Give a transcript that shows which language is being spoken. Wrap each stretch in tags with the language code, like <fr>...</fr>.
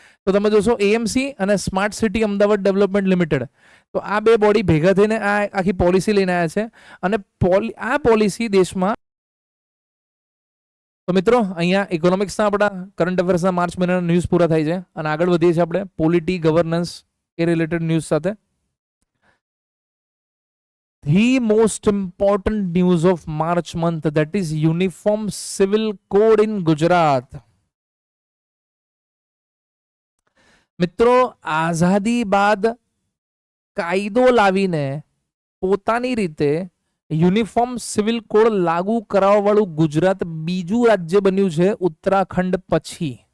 <gu>તો તમે જોશો AMC અને smart city Ahmedabad development limited, તો આ બે બોડી ભેગા થઈને આ આખી પોલિસી લઈને આવ્યા છે. અને આ પોલિસી દેશમાં, તો મિત્રો અહીંયા ઇકોનોમિક્સના આપણા કરંટ અફેર્સના માર્ચ મહિનાના ન્યૂઝ પૂરા થાય છે, અને આગળ વધીએ છીએ આપણે પોલિટી ગવર્નન્સ એ રિલેટેડ ન્યૂઝ સાથે.</gu> <en>The most important news of March month, that is Uniform Civil Code in Gujarat.</en> <gu>મિત્રો આઝાદી બાદ કાયદો લાવીને પોતાની રીતે યુનિફોર્મ સિવિલ કોડ લાગુ કરાવવા વાળું ગુજરાત બીજું રાજ્ય બન્યું છે ઉત્તરાખંડ પછી.</gu>